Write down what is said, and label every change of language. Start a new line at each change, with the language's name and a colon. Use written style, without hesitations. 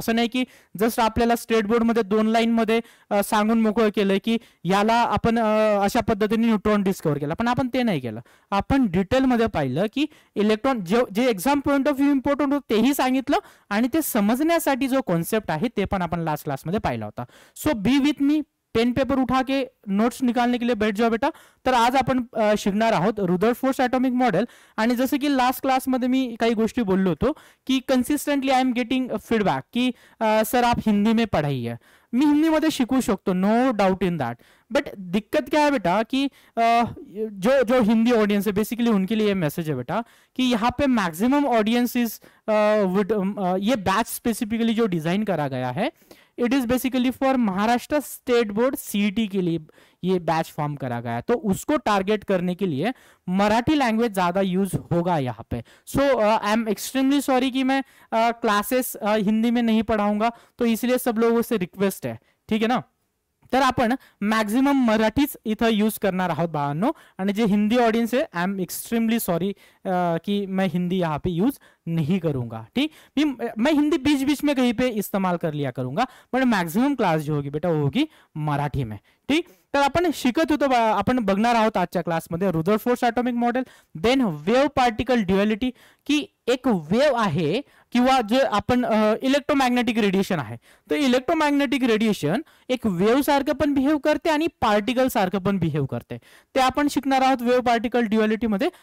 Marathi: असं नाही की जस्ट आपल्याला स्टेट बोर्ड मध्ये 2 लाईन मध्ये सांगून मोकळं केलं की याला आपण अशा पद्धतीने न्यूट्रॉन डिस्कवर केला, पण आपण ते नाही केलं। आपण डिटेल मध्ये पाहिलं की इलेक्ट्रॉन जे exam point of view important होतं तेही सांगितलं, आणि ते समजण्यासाठी जो कॉन्सेप्ट आहे ते पण आपण लास्ट क्लास मध्ये पाहिला होता।
English: so be with me,
Hindi: pen paper उठा के नोट्स निकालने के लिए बैठ जाओ बेटा।
Marathi: तर आज आपण शिकणार आहोत रुदरफोर्ड एटॉमिक मॉडेल। आणि जसं की लास्ट क्लास मध्ये मी काही गोष्टी बोललो होतो की consistently
English: I am getting feedback
Marathi: की
Hindi: सर आप हिंदी में पढ़ाइए।
Marathi: मी हिंदी मध्ये शिकू शकतो,
English: no doubt in that,
Hindi: but दिक्कत क्या है बेटा कि जो हिंदी ऑडियंस है बेसिकली उनके लिए मैसेज है बेटा कि यहाँ पे मैक्सिमम ऑडियंस इज ये बैच स्पेसिफिकली जो डिजाइन करा गया है, it is basically for Maharashtra state board CET के लिए ये बैच फॉर्म करा गया है। तो उसको टारगेट करने के लिए मराठी लैंग्वेज ज्यादा यूज होगा यहाँ पे।
English: so I am extremely sorry
Hindi: कि मैं क्लासेस हिंदी में नहीं पढ़ाऊंगा, तो इसलिए सब लोगों से रिक्वेस्ट है, ठीक है ना।
Marathi: तर आपण मॅक्झिमम मराठीच इथं यूज करणार आहोत बाळांनो, आणि जे
Hindi: हिंदी ऑडियंस है आई एम एक्सट्रीमली सॉरी कि मैं हिंदी यहाँ पे यूज नहीं करूंगा,
Marathi: ठीक।
Hindi: मैं हिंदी बीच बीच में कहीं पे इस्तेमाल कर लिया करूंगा, बट मैक्सिमम क्लास जो होगी बेटा वो होगी मराठी में, ठीक।
Marathi: तर आपण शिकत होतो, आपण बघणार आहोत आजच्या क्लासमध्ये Rutherford atomic model, then wave particle duality, की एक वेव आहे किंवा जे आपण इलेक्ट्रोमॅग्नेटिक रेडिएशन आहे, तर इलेक्ट्रोमॅग्नेटिक रेडिएशन एक वेव सारखं पण बिहेव करते आणि पार्टिकल सारखं पण बिहेव करते, ते आपण शिकणार आहोत वेव पार्टिकल ड्युअलिटी मध्ये।